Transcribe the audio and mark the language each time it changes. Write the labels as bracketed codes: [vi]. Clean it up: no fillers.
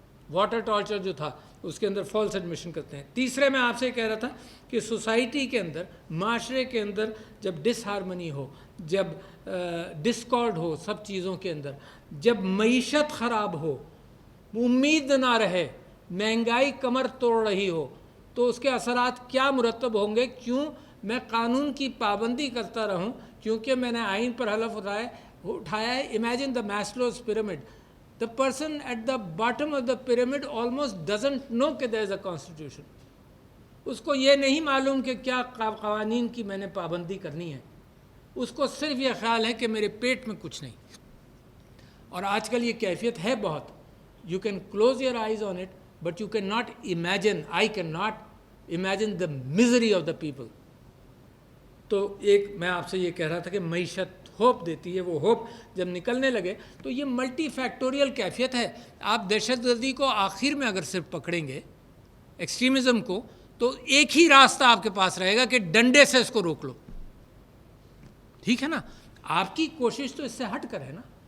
[ur] Water torture جو تھا اس کے اندر فالس ایڈمیشن کرتے ہیں. تیسرے, میں آپ سے کہہ رہا تھا کہ سوسائٹی کے اندر, معاشرے کے اندر جب ڈس ہارمنی ہو, جب ڈسکارڈ ہو سب چیزوں کے اندر, جب معیشت خراب ہو, امید نہ رہے, مہنگائی کمر توڑ رہی ہو, تو اس کے اثرات کیا مرتب ہوں گے؟ کیوں میں قانون کی پابندی کرتا رہوں کیونکہ میں نے آئین پر حلف اٹھایا ہے. [en] Imagine the Maslow's pyramid. The person at the bottom of the pyramid almost doesn't know [ur] کہ [en] there is a constitution. [ur] اس کو یہ نہیں معلوم کہ کیا قوانین کی میں نے پابندی کرنی ہے. اس کو صرف یہ خیال ہے کہ میرے پیٹ میں کچھ نہیں. اور آج کل یہ کیفیت ہے بہت. [en] You can close your eyes on it, but you cannot imagine, I cannot imagine the misery of the people. [ur] تو ایک میں آپ سے یہ کہہ رہا تھا کہ معیشت ہوپ دیتی ہے. وہ ہوپ جب نکلنے لگے تو یہ ملٹی فیکٹوریل کیفیت ہے. آپ دہشت گردی کو آخر میں اگر صرف پکڑیں گے, ایکسٹریمزم کو, تو ایک ہی راستہ آپ کے پاس رہے گا کہ ڈنڈے سے اس کو روک لو. ٹھیک ہے نا؟ آپ کی کوشش تو اس سے ہٹ کر ہے نا.